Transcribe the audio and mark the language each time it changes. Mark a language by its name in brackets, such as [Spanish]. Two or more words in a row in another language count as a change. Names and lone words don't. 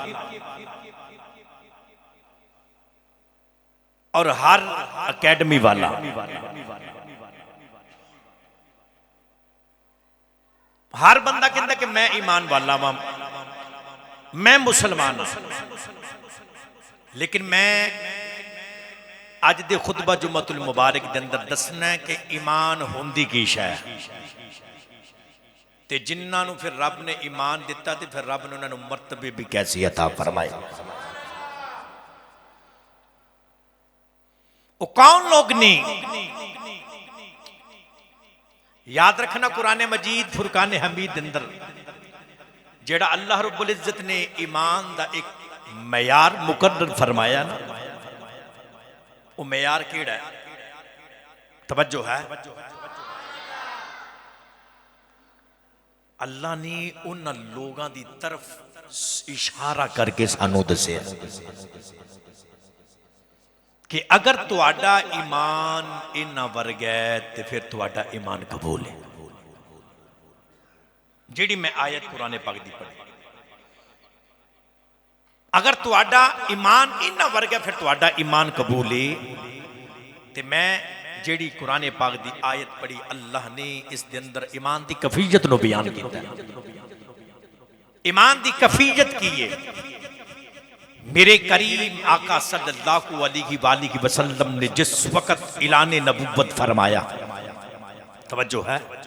[Urdu] اور ہر اکیڈمی والا ہر بندہ کہتا کہ میں ایمان والا ہوں میں مسلمان ہوں [Punjabi] لیکن میں آج دے خطبہ جمعۃ المبارک دے اندر دسنا ہے کہ ایمان ہوندی کی شے تے جنہاں نو پھر رب نے ایمان دیتا تے پھر رب نے انہاں نو مرتبے بھی کیسی عطا فرمائے وہ کون لوگ نہیں یاد رکھنا قرآن مجید فرقان حمید اندر جیڑا اللہ رب العزت نے ایمان دا ایک معیار مقرر فرمایا نا وہ معیار کیڑا ہے توجہ ہے اللہ نے ان لوگاں دی طرف اشارہ کر کے سانو دسے کہ اگر تواڈا ایمان انہاں ورگا ہے تے پھر تواڈا ایمان قبول ہے جیڑی میں آیت قرآن پاک دی پڑھی اگر تواڈا ایمان انہاں ورگا پھر تواڈا ایمان قبول ہے تے میں جیڑی قرآن پاک دی آیت پڑھی اللہ نے اس دے اندر ایمان دی کفیت نو بیان کیتا ہے ایمان دی کفیت کی ہے میرے کریم آقا [Arabic] صلی اللہ علیہ وآلہ وسلم [Punjabi] نے جس وقت اعلان نبوت فرمایا توجہ ہے